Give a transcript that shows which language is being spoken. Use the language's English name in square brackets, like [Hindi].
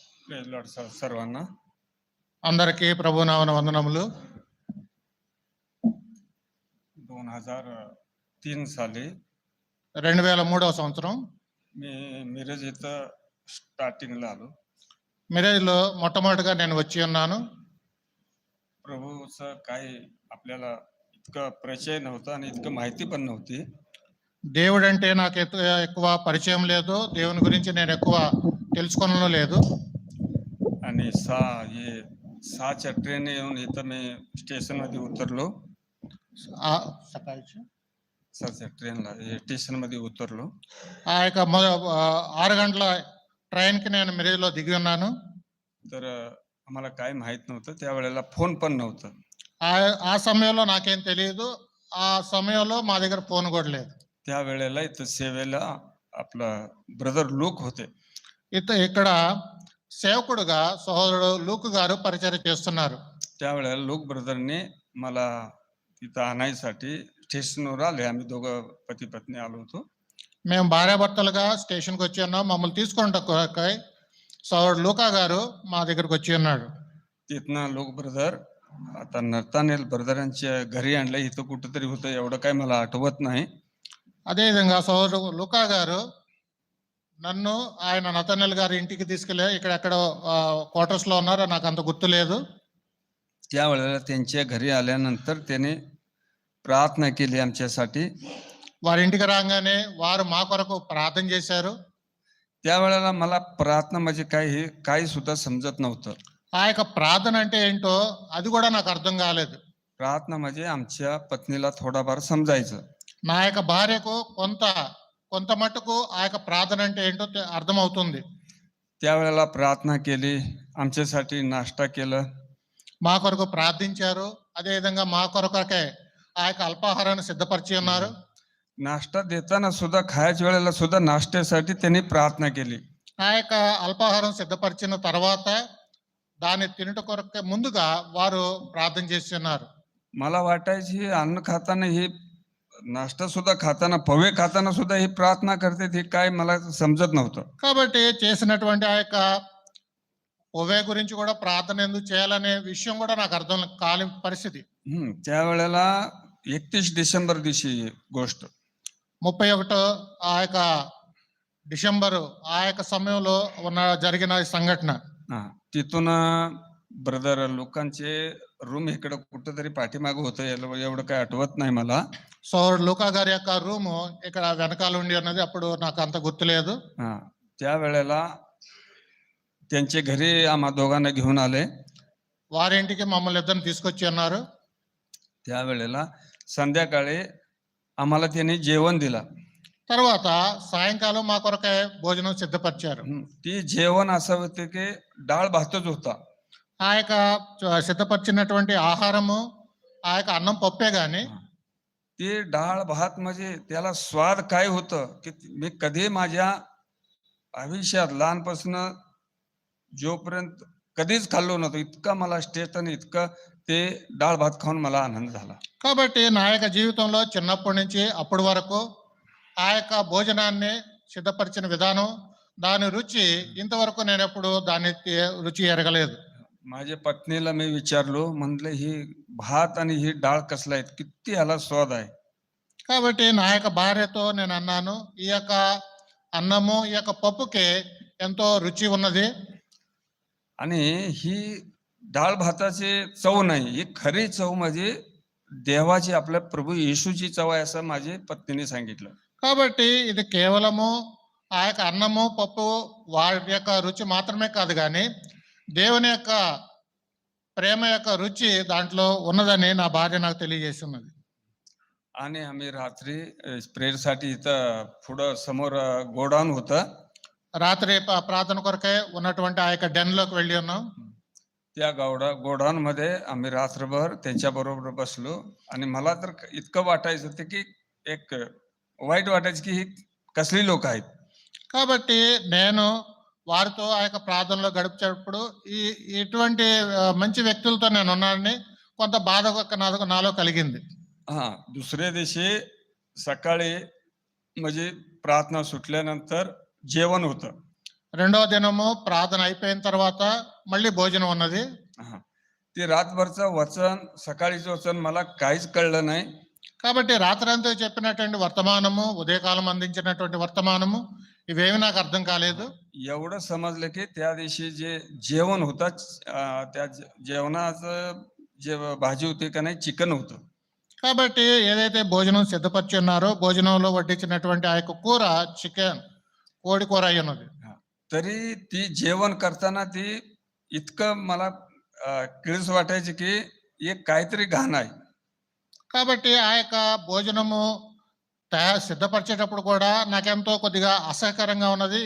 [English] praise Lord [Marathi] సర్వాన్న. [Telugu] అందరికీ ప్రభునామన వందనములు. [Marathi] 2003 साली [Telugu] 2003వ సంవత్సరం [Marathi] मी मिरज इथं स्टार्टिंगला आलो. [Telugu] మిరేజ్లో మొట్టమొదటిగా నేను వచ్చి ఉన్నాను. [Marathi] प्रभूचं काही आपल्याला इतकं परिचय नव्हता आणि इतकं माहिती पण नव्हती. [Telugu] దేవుడు అంటే నాకు ఎక్కువ పరిచయం లేదు. దేవుని గురించి నేను ఎక్కువ తెలుసుకోవడం లేదు. [Marathi] आणि हे 6च्या ट्रेन येऊन इथं मी स्टेशन मध्ये उतरलो. సకాळची 6च्या ट्रेनला स्टेशन मध्ये उतरलो. [Telugu] ఆ యొక్క 6 గంటల ట్రైన్కి నేను మిరేజ్లో దిగి ఉన్నాను. [Marathi] तर आम्हाला काय माहित नव्हतं, त्यावेळेला फोन पण नव्हतं. [Telugu] ఆ సమయంలో నాకేం తెలియదు. ఆ సమయంలో మా దగ్గర ఫోన్ కూడా లేదు. [Marathi] त्यावेळेला इथं सेवेला आपला ब्रदर लूक होते. [Telugu] ఇక్కడ సేవకుడుగా సహోదరుడు లూక్ గారు పరిచయం చేస్తున్నారు. [Marathi] त्यावेळेला लूक ब्रदरने मला तिथं आणायसाठी स्टेशनवर आले. आम्ही दोघं पती पत्नी आलो होतो. [Telugu] మేము భార్యాభర్తలుగా స్టేషన్కి వచ్చి ఉన్నాం. మమ్మల్ని తీసుకుంటా సహోదరుడు లూకా గారు మా దగ్గరకు వచ్చి ఉన్నాడు. [Marathi] तिथनं लूक ब्रदर आता नर्तानेल ब्रदरांच्या घरी आणलं. इथं कुठंतरी होतं, एवढं काय मला आठवत नाही. [Telugu] అదేవిధంగా సహోదరుడు లూకా గారు నన్ను ఆయన నతనెల్ గారి ఇంటికి తీసుకెళ్ళి ఇక్కడ క్వార్టర్స్ లో ఉన్నారు. నాకు అంత గుర్తు లేదు. [Marathi] त्यावेळेला त्यांच्या घरी आल्यानंतर त्याने प्रार्थना केली आमच्यासाठी. [Telugu] వారి ఇంటికి రాగానే వారు మా కొరకు ప్రార్థన చేశారు. [Marathi] त्यावेळेला मला प्रार्थना म्हणजे काय हे काही सुद्धा समजत नव्हतं. [Telugu] ఆ యొక్క ప్రార్థన అంటే ఏంటో అది కూడా నాకు అర్థం కాలేదు. [Marathi] प्रार्थना म्हणजे आमच्या पत्नीला थोडाफार समजायचं. [Telugu] నా యొక్క భార్యకు కొంత మట్టుకు ఆ యొక్క ప్రార్థన అంటే ఏంటో అర్థమవుతుంది. [Marathi] त्यावेळेला प्रार्थना केली, आमच्यासाठी नाश्ता केलं. [Telugu] మా కొరకు ప్రార్థించారు. అదేవిధంగా మా కొరకే ఆ యొక్క అల్పాహారాన్ని సిద్ధపరిచి ఉన్నారు. [Marathi] नाश्ता देताना सुद्धा खायच्या वेळेला सुद्धा नाश्त्यासाठी त्यांनी प्रार्थना केली. [Telugu] ఆ యొక్క అల్పాహారం సిద్ధపరిచిన తర్వాత దాన్ని తినుట కొరకు ముందుగా వారు ప్రార్థన చేస్తున్నారు. [Marathi] मला वाटायची ही अन्न खाताना ही नाश्ता सुद्धा खाताना पवे खाताना सुद्धा ही प्रार्थना करते, हे काय मला समजत नव्हतं. [Telugu] కాబట్టి చేసినటువంటి ఆ యొక్క పొవే గురించి కూడా ప్రార్థన ఎందుకు చేయాలనే విషయం కూడా నాకు అర్థం కాని పరిస్థితి. [Marathi] त्यावेळेला 31 डिसेंबर दिवशी गोष्ट. [Telugu] 31 ఆ యొక్క డిసెంబరు ఆ యొక్క సమయంలో జరిగిన సంఘటన. [Marathi] तिथून ब्रदर लोकांचे रूम इकडे कुठेतरी पाठीमाग होतं, एवढं काय आठवत नाही मला. [Telugu] సోదరుడు లూకా గారి యొక్క రూము ఇక్కడ వెనకాల ఉండి ఉన్నది. అప్పుడు నాకు అంత గుర్తులేదు. [Marathi] त्यावेळेला त्यांच्या घरी आम्हा दोघांना घेऊन आले. [Telugu] వారి ఇంటికి మమ్మల్ని ఇద్దరిని తీసుకొచ్చి ఉన్నారు. [Marathi] त्यावेळेला संध्याकाळी आम्हाला त्यांनी जेवण दिला. [Telugu] తర్వాత సాయంకాలం మా కొరకే భోజనం సిద్ధపరిచారు. [Marathi] ती जेवण असं होतं की डाळ भातच होता. [Telugu] ఆ యొక్క సిద్ధపరిచినటువంటి ఆహారము ఆ యొక్క అన్నం పప్పే గాని [Marathi] ते डाळ भात म्हणजे त्याला स्वाद काय होतं की मी कधी माझ्या आयुष्यात लहानपासून जोपर्यंत कधीच खाल्लो नव्हतो, इतका मला टेस्ट आणि इतका ते डाळ भात खाऊन मला आनंद झाला. [Telugu] కాబట్టి నా యొక్క జీవితంలో చిన్నప్పటి నుంచి అప్పటి వరకు ఆ యొక్క భోజనాన్ని సిద్ధపరిచిన విధానం, దాని రుచి ఇంతవరకు నేను ఎప్పుడు దాని రుచి ఎరగలేదు. [Marathi] माझ्या पत्नीला मी विचारलो, म्हणलं ही भात आणि ही डाळ कसला आहे, किती ह्याला स्वाद आहे. [Telugu] కాబట్టి నా యొక్క భార్యతో నేను అన్నాను, ఈ యొక్క అన్నము ఈ యొక్క పప్పుకి ఎంతో రుచి ఉన్నది. [Marathi] आणि ही डाळ भाताची चव नाही, ही खरी चव म्हणजे देवाची, आपल्या प्रभू येशूची चव आहे असं माझी पत्नीने सांगितलं. [Telugu] కాబట్టి ఇది కేవలము ఆ యొక్క అన్నము పప్పు వాటి యొక్క రుచి మాత్రమే కాదు కానీ దేవుని యొక్క ప్రేమ యొక్క రుచి దాంట్లో ఉన్నదని నా భార్య నాకు తెలియజేస్తున్నది. [Marathi] आणि आम्ही रात्री प्रेयरसाठी इथं पुढं समोर गोडाऊन होतं. [Telugu] రాత్రి ప్రార్థన కొరకై ఉన్నటువంటి ఆ యొక్క డెన్ లోకి వెళ్ళి ఉన్నాం. [Marathi] त्या गोडाऊनमध्ये आम्ही रात्रभर त्यांच्या बरोबर बसलो आणि मला तर इतकं वाटायचं होतं की एक वाईट वाटायचं की ही कसली लोक आहेत. [Telugu] కాబట్టి నేను వారితో ఆ యొక్క ప్రార్థనలో గడిపేటప్పుడు ఈ ఇటువంటి మంచి వ్యక్తులతో నేను ఉన్నానని కొంత బాధ నాలో కలిగింది. [Marathi] हा, दुसऱ्या दिवशी सकाळी म्हणजे प्रार्थना सुटल्यानंतर जेवण होतं. [Telugu] రెండవ దినము ప్రార్థన అయిపోయిన తర్వాత మళ్ళీ భోజనం ఉన్నది. [Marathi] हा, ते रातभरचं वचन सकाळीचं वचन मला काहीच कळलं नाही. [Telugu] కాబట్టి రాత్రంతా చెప్పినటువంటి వర్తమానము, ఉదయకాలం అందించినటువంటి వర్తమానము ఇవేమి నాకు అర్థం కాలేదు. [Marathi] एवढं समजलं की त्या दिवशी जे जेवण होतं त्या जेवणाचं जे भाजी होती का नाही चिकन होतं. [Telugu] కాబట్టి ఏదైతే భోజనం సిద్ధపరిచి ఉన్నారో భోజనంలో వడ్డించినటువంటి ఆ యొక్క కూర చికెన్, కోడి కూర అయి ఉన్నది. [Marathi] तरी ती जेवण करताना ती इतकं मला किळस वाटायची की एक काहीतरी घाण आहे. [Telugu] కాబట్టి ఆ యొక్క భోజనము సిద్ధపరిచేటప్పుడు కూడా నాకెంతో కొద్దిగా అసహ్యకరంగా ఉన్నది.